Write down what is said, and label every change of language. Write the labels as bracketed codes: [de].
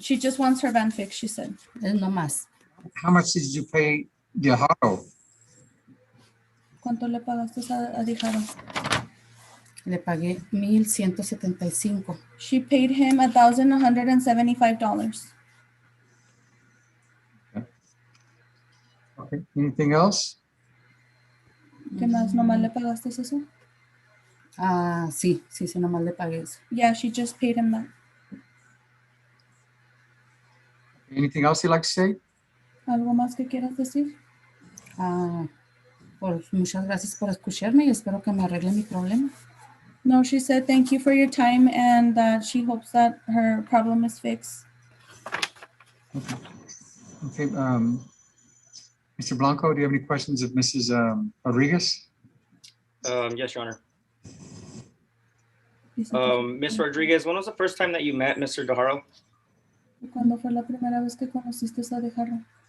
[en] she just wants her van fixed, she said. [es] no más. [en] How much did you pay Dijaro? [es] ¿Cuánto le pagaste a Dijaro? Le pagué 1,175. [en] She paid him $1,175. Okay, anything else? [es] ¿Qué más? ¿Nomás le pagaste eso? Sí, nomás le pagué eso. [en] Yeah, she just paid him that. Anything else you'd like to say? [es] ¿Algo más que quieras decir? Pues muchas gracias por escucharme y espero que me arregle mi problema. [en] No, she said thank you for your time and that she hopes that her problem is fixed. Okay, Mr. Blanco, do you have any questions of Mrs. Rodriguez? Yes, Your Honor. [es] Dice que- [en] Ms. Rodriguez, when was the first time that you met Mr. DeHaro? [es] ¿Cuándo fue la primera vez que conociste a Dijaro?